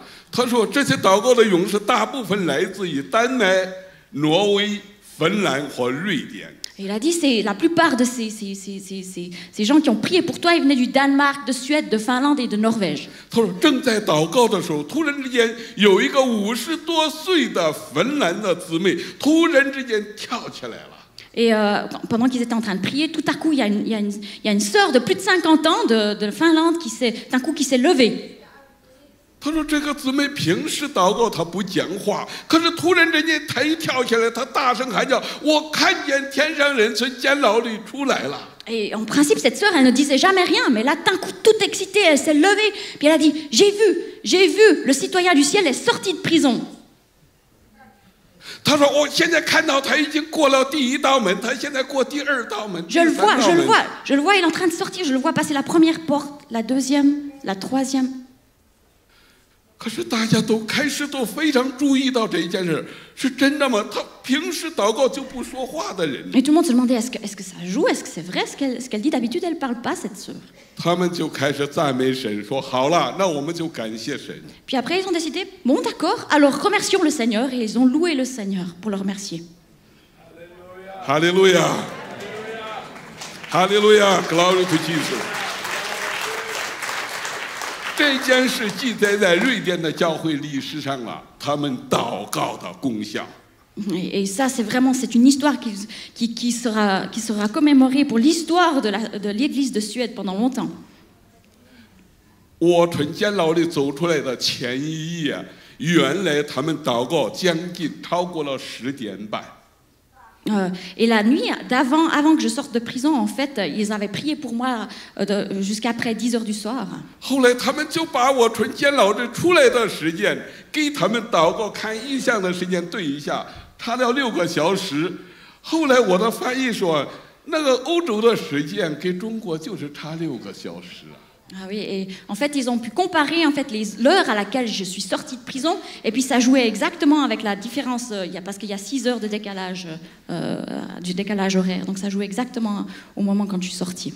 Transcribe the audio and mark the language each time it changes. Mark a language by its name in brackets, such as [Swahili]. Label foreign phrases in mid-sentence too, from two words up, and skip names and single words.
[Chinese] 他说这些祷告的勇士大部分来自于丹麦、挪威、芬兰和瑞典。 [French] Et il a dit, c'est la plupart de ces gens qui ont prié pour toi, ils venaient du Danemark, de Suède, de Finlande et de Norvège. [Chinese] 他说正在祷告的时候，突然之间有一个50多岁的芬兰的姊妹突然之间跳起来了。 [French] Et pendant qu'ils étaient en train de prier, tout à coup, il y a une sœur de plus de 50 ans de Finlande qui s'est levée. [Chinese] 他说这个姊妹平时祷告她不讲话，可是突然之间她一跳起来，她大声喊叫：“我看见天上人从监牢里出来了。” [French] Et en principe, cette sœur, elle ne disait jamais rien, mais là, d'un coup, toute excitée, elle s'est levée, puis elle a dit, j'ai vu, le citoyen du ciel est sorti de prison. [Chinese] 他说：“我现在看到他已经过了第一道门，他现在过第二道门。” [French] Je le vois, il est en train de sortir, je le vois passer la première porte, la deuxième, la troisième. [Chinese] 可是大家都开始都非常注意到这一件事，是真的吗？他平时祷告就不说话的人。 [French] Et tout le monde se demandait, est-ce que ça joue, est-ce que c'est vrai, ce qu'elle dit d'habitude, elle parle pas, cette sœur. [Chinese] 他们就开始赞美神，说：“好了，那我们就感谢神。” [French] Puis après, ils ont décidé, bon d'accord, alors remercions le Seigneur, et ils ont loué le Seigneur pour le remercier. [Chinese] 哈利路亚，哈利路亚 ， [English] Glory to Jesus。 [Chinese] 这件事记载在瑞典的教会历史上了，他们祷告的功效。 [French] Et ça, c'est une histoire qui sera commémorée pour l'histoire de l'Église de Suède pendant longtemps. [Chinese] 我从监牢里走出来的前一夜，原来他们祷告将近超过了10点半。 [French] Et la nuit avant que je sorte de prison, en fait, ils avaient prié pour moi jusqu'après 10 heures du soir. [Chinese] 后来他们就把我从监牢里出来的时间给他们祷告看异象的时间对一下，差了6个小时。后来我的翻译说，那个欧洲的时间跟中国就是差6个小时啊。 [French] Ah oui, et en fait, ils ont pu comparer en fait l'heure à laquelle je suis sortie de prison, et puis ça jouait exactement avec la différence, parce qu'il y a 6 heures de décalage, du décalage horaire, donc ça jouait exactement au moment quand je suis sortie.